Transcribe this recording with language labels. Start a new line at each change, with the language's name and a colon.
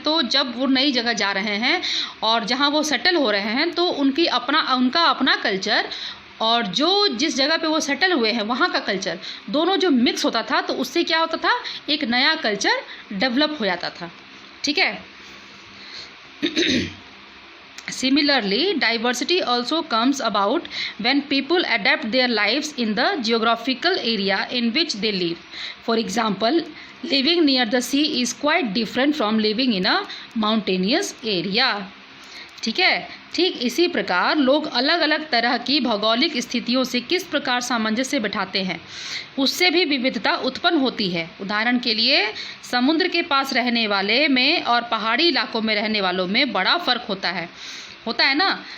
Hindi: तो जब वो नई जगह जा रहे हैं और जहाँ वो सेटल हो रहे हैं तो उनका अपना कल्चर और जो जिस जगह पे वो सेटल हुए हैं वहाँ का कल्चर दोनों जो मिक्स होता था, तो उससे क्या होता था, एक नया कल्चर डेवलप हो जाता था। ठीक है।
English: Similarly, diversity also comes about when people adapt their lives in the geographical area in which they live. For example, living near the sea is quite different from living in a mountainous area.
Hindi: ठीक है। ठीक इसी प्रकार लोग अलग अलग तरह की भौगोलिक स्थितियों से किस प्रकार सामंजस्य बिठाते हैं, उससे भी विविधता उत्पन्न होती है। उदाहरण के लिए समुद्र के पास रहने वाले में और पहाड़ी इलाकों में रहने वालों में बड़ा फ़र्क होता है ना।